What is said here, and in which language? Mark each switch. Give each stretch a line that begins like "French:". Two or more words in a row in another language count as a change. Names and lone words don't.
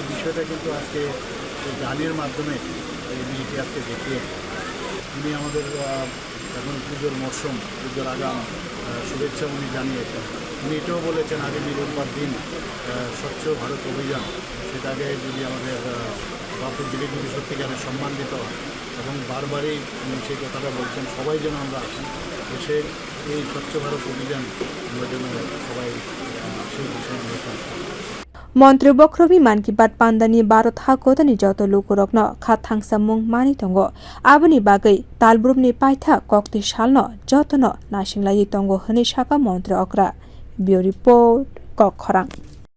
Bangla: বিষয়টা কিন্তু আজকে গানের মাধ্যমে এই ইতিহাসকে দেখিয়েছে উনি আমাদের এখন পুজোর মরশুম পুজোর আগাম শুভেচ্ছা উনি জানিয়েছেন উনি এটাও বলেছেন আগামী রোববার দিন স্বচ্ছ ভারত অভিযান সেটাকে যদি আমাদের বাপুর জিলে যদি সত্যিকারের সম্মান দিতে হয় এবং বারবারই উনি সেই কথাটা বলছেন সবাই যেন আমরা আসি এসে এই স্বচ্ছ ভারত অভিযান আমরা যেন সবাই সেই বিষয়ে আমরা কাজ করি
Kok Borok: Montri bokhorokni Mann ki Baat pandani Bharat hakotani joto lukurokno khathangsamung mani tongo aboni bagai talbrumni paitha Koktisalo jotono nasinglai tongo hini Shaka Montri okra
English: Bureau Report
Kok Borok: Koktisalo